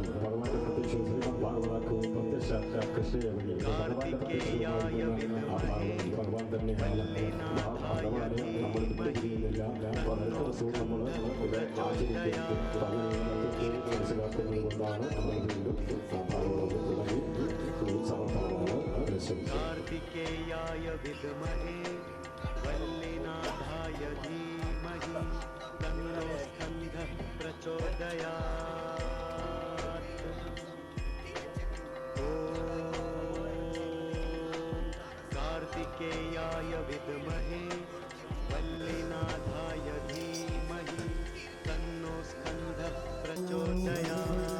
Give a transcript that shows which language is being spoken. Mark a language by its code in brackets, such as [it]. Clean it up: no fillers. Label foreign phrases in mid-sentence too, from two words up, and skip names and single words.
[ml] ഭഗവാന്റെ പ്രത്യക്ഷ ഭാഗവതാക്കും പ്രത്യക്ഷ കൃഷ്ണയെ ഭഗവാന്റെ പ്രത്യക്ഷ ഭഗവാൻ തന്നെയാണ് ഭഗവാനെ നമ്മൾ വിട്ടുപിരിയുന്നില്ല വളരെ ദിവസവും നമ്മൾ ഇത് ആചരിക്കുന്നത് അങ്ങനെയുള്ള മനസ്സിലാക്കുന്നത് കൊണ്ടാണ് നമ്മൾ വീണ്ടും ഭാഗവതം തുടങ്ങി സമർപ്പണമാണ് [sa] कार्तिकेयाय विद्महे वल्लीनाथाय धीमहि तन्नो स्कन्दः प्रचोदयात् ॐ कार्तिकेयाय विद्महे वल्लीनाथाय धीमहि तन्नो स्कन्दः प्रचोदयात्